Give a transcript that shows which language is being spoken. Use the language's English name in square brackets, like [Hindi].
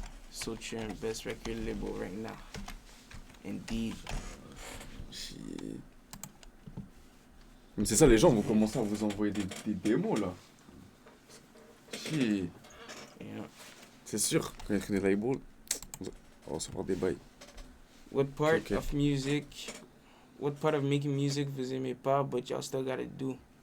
[English] Soturn, best record label right now. Indeed. [French] Mais c'est ça, les gens vont commencer à vous envoyer des démos là. Chi. [English] Yeah. [French] C'est sûr, quand il y a des labels, on va se prendre des bails. [English] What part Okay. of music, what part of making music [French] vous aimez pas, [English] but y'all still gotta do?